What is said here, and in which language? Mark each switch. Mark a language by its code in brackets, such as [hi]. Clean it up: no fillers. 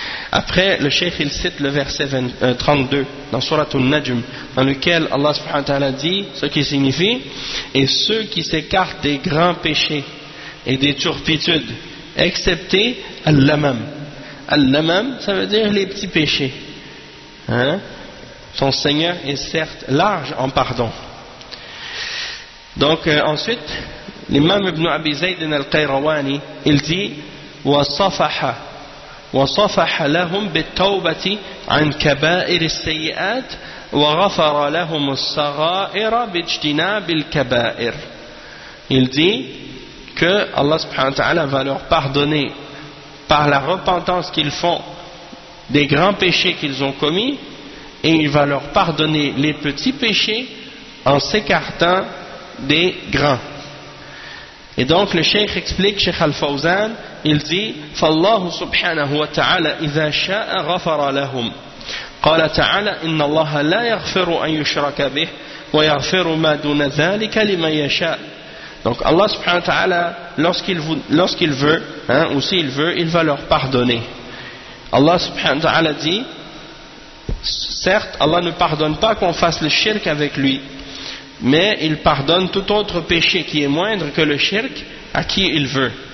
[fr] Après, le cheikh il cite le verset 32 dans Surat An-Najm, dans lequel Allah subhanahu wa ta'ala dit ce qui signifie: et ceux qui s'écartent des grands péchés et des turpitudes, excepté al-lamam. Al-lamam, ça veut dire les petits péchés. Hein? Ton Seigneur est certes large en pardon. Donc ensuite, l'imam ibn Abi Zayd al-Qayrawani, il dit: [ar] وَصَفَحَ لَهُمْ بِالتَّوْبَةِ عَنْ كَبَائِرِ السَّيِّئَاتِ وَغَفَرَ لَهُمُ الصَّغَائِرَ بِاجْتِنَابِ الْكَبَائِرِ. [fr] Il dit que Allah subhanahu wa ta'ala va leur pardonner par la repentance qu'ils font des grands péchés qu'ils ont commis, et il va leur pardonner les petits péchés en s'écartant des grands. Et donc le cheikh explique, cheikh Al-Fawzan, il dit: [ar] فَاللَّهُ سُبْحَانَهُ وَتَعَالَى إِذَا شَاءَ غَفَرَ لَهُمْ قَالَ تَعَالَى إِنَّ اللَّهَ لَا يَغْفِرُ أَنْ يُشْرَكَ بِهِ وَيَغْفِرُ مَا دُونَ ذَلِكَ لِمَنْ يَشَاءَ. [fr] Donc Allah subhanahu wa ta'ala, lorsqu'il veut, hein, ou s'il veut, il va leur pardonner. Allah subhanahu wa ta'ala dit: certes, Allah ne pardonne pas qu'on fasse le shirk avec lui, mais il pardonne tout autre péché qui est moindre que le shirk à qui il veut.